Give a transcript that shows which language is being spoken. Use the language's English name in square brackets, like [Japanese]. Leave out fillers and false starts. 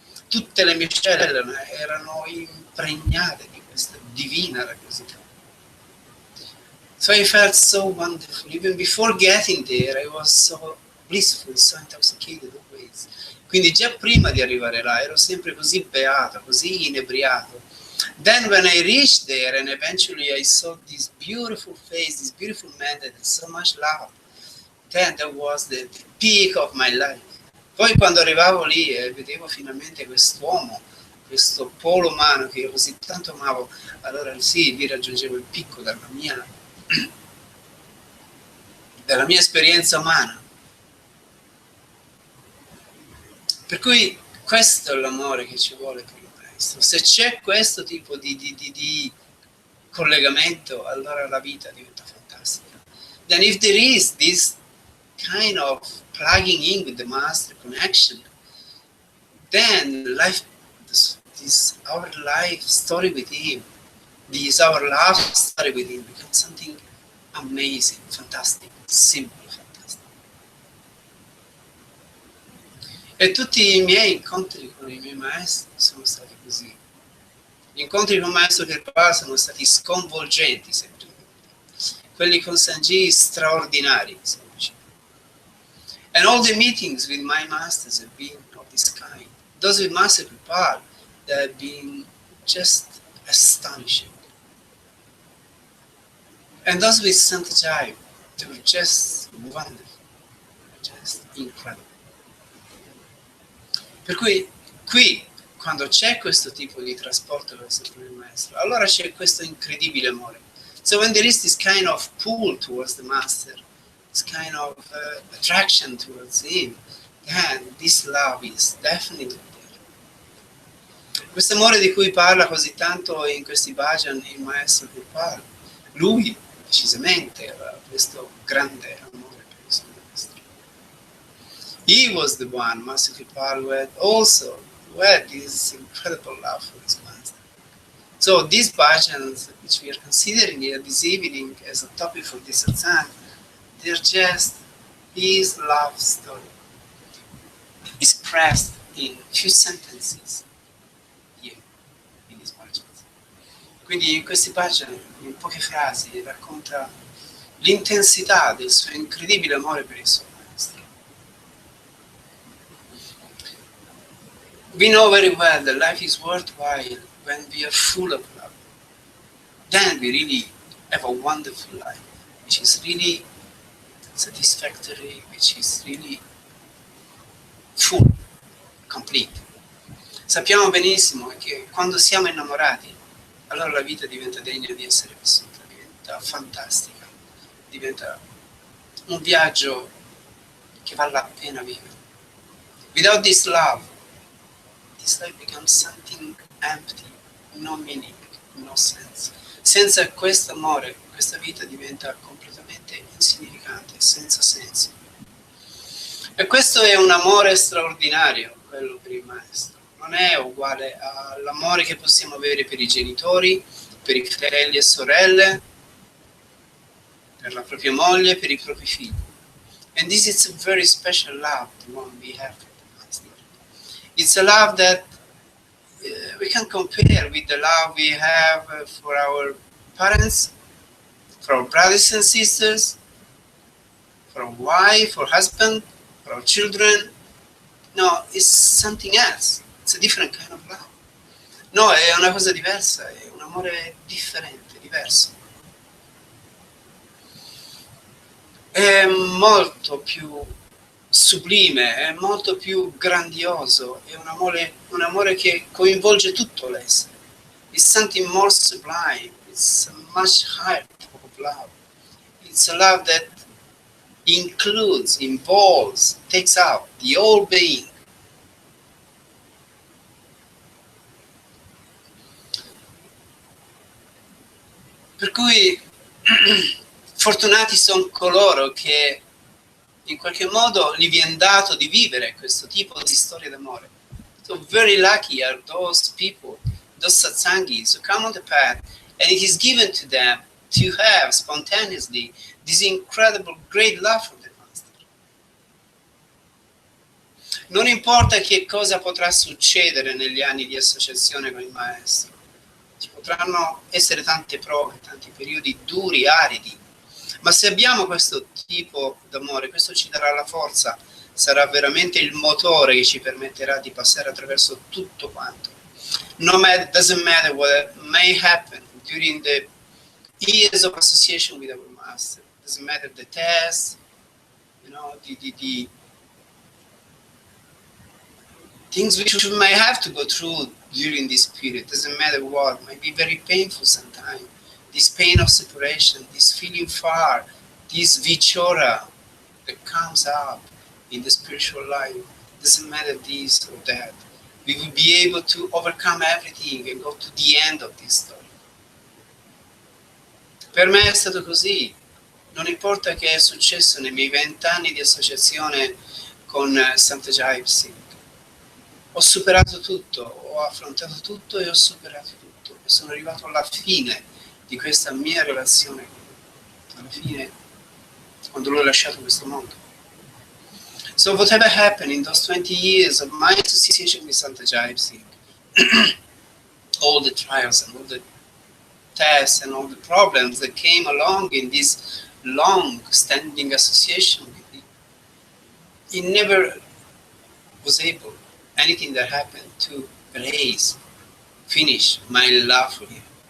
[Italian] Tutte le mie cellule erano impregnate di questa divina radiosità. [English] So I felt so wonderful. Even before getting there, I was so blissful, so intoxicated always. [Italian] Quindi già prima di arrivare là ero sempre così beato, così inebriato. [English] Then when I reached there and eventually I saw this beautiful face, this beautiful man that had so much love, then that was the peak of my life. [Italian] Poi quando arrivavo lì e vedevo finalmente quest'uomo, questo polo umano che io così tanto amavo, allora sì, lì raggiungevo il picco della mia esperienza umana. Per cui questo è l'amore che ci vuole per il maestro. Se c'è questo tipo di collegamento, allora la vita diventa fantastica. [English] Then if there is this kind of plugging in with the master connection, then life, our life story with him, our love story with him becomes something amazing, fantastic, simple, fantastic. [Italian] E tutti i miei incontri con i miei maestri sono stati così. Gli incontri con il maestro Kirpal sono stati sconvolgenti, semplicemente. Quelli con Sanji straordinari, semplicemente. [English] And all the meetings with my masters have been of this kind. Those with Master Kirpal, they have been just astonishing. And those with Santa Jai, they were just wonderful, just incredible. [Italian] Per cui qui, quando c'è questo tipo di trasporto verso il maestro, allora c'è questo incredibile amore. [English] So when there is this kind of pull towards the master, this kind of attraction towards him, then this love is definitely there. [Italian] Questo amore di cui parla così tanto in questi bhajan il maestro Kirpal, lui decisamente aveva questo grande amore per il suo maestro. [English] He was the one, Master Kirpal, who had this incredible love for his master. So these bhajans, which we are considering here this evening as a topic for this satsang, they're just his love story, expressed in few sentences here in these bhajans. [Italian] Quindi in questi bhajan, in poche frasi, racconta l'intensità del suo incredibile amore per il suo maestro. [English] We know very well that life is worthwhile when we are full of love. Then we really have a wonderful life, which is really satisfactory, which is really full, complete. [Italian] Sappiamo benissimo che quando siamo innamorati, allora la vita diventa degna di essere vissuta, diventa fantastica, diventa un viaggio che vale la pena vivere. [English] Without this life becomes something empty, no meaning, no sense. [Italian] Senza questo amore, questa vita diventa completamente insignificante, senza senso. E questo è un amore straordinario, quello per il maestro. Non è uguale all'amore che possiamo avere per i genitori, per i fratelli e sorelle, per la propria moglie, per i propri figli. [English] And this is a very special love, the one we have for the master. It's a love that we can compare with the love we have for our parents, for our brothers and sisters, for our wife or husband, for our children, No, it's something else. It's a different kind of love. [Italian] No, è una cosa diversa, è un amore differente, diverso. È molto più sublime, è molto più grandioso, è un amore che coinvolge tutto l'essere. [English] It's something more sublime, it's a much higher type of love. It's a love that includes, involves, takes out the whole being. [Italian] Per cui fortunati sono coloro che in qualche modo gli viene dato di vivere questo tipo di storia d'amore. [English] So very lucky are those people, those satsangis who come on the path, and it is given to them to have spontaneously this incredible great love for the Master. [Italian] Non importa che cosa potrà succedere negli anni di associazione con il Maestro, ci potranno essere tante prove, tanti periodi duri, aridi, ma se abbiamo questo tipo d'amore, questo ci darà la forza, sarà veramente il motore che ci permetterà di passare attraverso tutto quanto. [English] No matter, doesn't matter what may happen during the years of association with our Master. Doesn't matter the tests, you know, the things which we may have to go through during this period. Doesn't matter what, might be very painful sometimes. This pain of separation, this feeling far, this vichora that comes up in the spiritual life. Doesn't matter this or that. We will be able to overcome everything and go to the end of this story. [Italian] Per me è stato così. Non importa che è successo nei miei 20 anni di associazione con Santa Jaipsing. Ho superato tutto, ho affrontato tutto e ho superato tutto. E sono arrivato alla fine di questa mia relazione, alla fine, quando l'ho lasciato questo mondo. [English] So whatever happened in those 20 years of my association with Santa Jaipsing, all the trials and all the tests and all the problems that came along in this long-standing association with him, he never was able, anything that happened, to erase, finish my love for him.